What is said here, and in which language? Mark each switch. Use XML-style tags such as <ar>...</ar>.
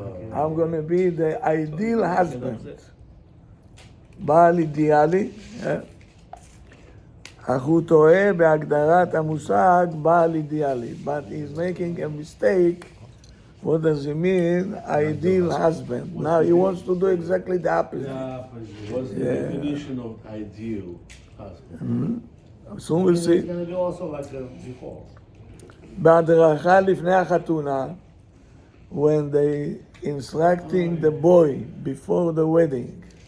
<en>I'm going to be the ideal husband.</en> <he>בעל אידיאלי, אך הוא טועה בהגדרת המושג בעל אידיאלי.</he> <en>But he's making a mistake. What does it mean? Ideal husband. Now he wants to do exactly the opposite. What's the definition of ideal husband? Soon we'll see. It's going to be also like before.</en> <he>בהדרכה לפני החתונה,</he> <en>when they instructing the boy before the wedding,</en>